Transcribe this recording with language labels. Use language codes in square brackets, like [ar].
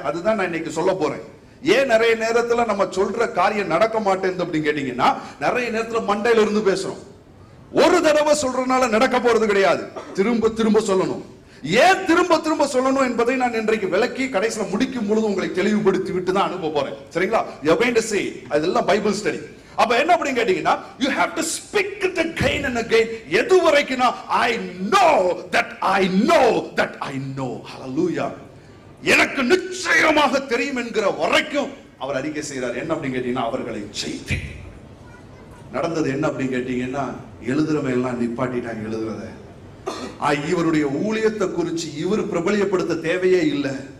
[ta] அதுதான் நான் இன்னைக்கு சொல்ல போறேன். ஏன் நிறைய நேரத்துல நம்ம சொல்ற காரியம் நடக்க மாட்டேங்குது அப்படின்னு கேட்டீங்கன்னா, நிறைய நேரத்துல மண்டையில இருந்து பேசுறோம். ஒரு தடவை சொல்றதுனால நடக்க போறது கிடையாது. திரும்ப சொல்லணும். ஏன் திரும்ப சொல்லணும் என்பதை நான் இன்றைக்கு விளக்கி கடைசியில முடிக்கும் பொழுது உங்களுக்கு தெளிவுபடுத்தி விட்டு தான் அனுப்ப போறேன். சரிங்களா? [en] You are going to say, [ta] அதெல்லாம் பைபிள் ஸ்டடி. அப்ப என்ன அப்படி கேட்டீங்கன்னா, [en] you have to speak it again and again. [ta] எது வரைக்கும்னா, [en] I know that I know. Hallelujah. [ta] எனக்கு நிச்சயமாக தெரியும் என்கிற வரைக்கும் அவர் அறிக்கை செய்கிறார். என்ன அப்படி கேட்டீங்கன்னா, அவர்களை ஜெயித்தேன். நடந்தது என்ன அப்படின்னு கேட்டீங்கன்னா, எழுதுறவங்க எல்லாம் நிப்பாட்டிட்டாங்க எழுதுறத. இவருடைய ஊழியத்தை குறித்து இவர் பிரபலியப்படுத்த தேவையே இல்லை.